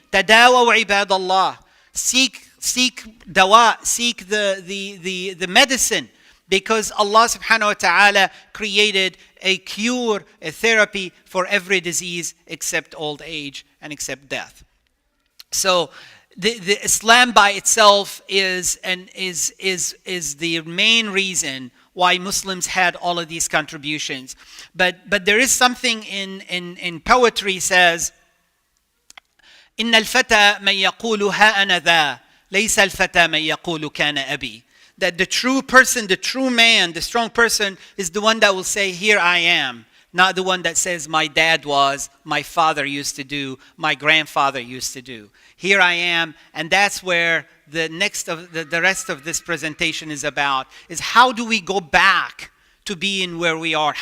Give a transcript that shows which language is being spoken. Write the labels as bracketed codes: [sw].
[ar] Tadawaw ibadallah. [en] Seek dawa, seek the medicine, because Allah subhanahu wa ta'ala created a cure, a therapy for every disease except old age and except death. So the Islam by itself is the main reason why Muslims had all of these contributions. But there is something in poetry says, [ar] إن الفتى من يقول ها أنا ذا ليس الفتى من يقول كان أبي. [en] That the true person, the true man, the strong person is the one that will say, here I am. Not the one that says, my dad was, my father used to do, my grandfather used to do. Here I am, and that's where the rest of this presentation is about, is how do we go back to being where we are?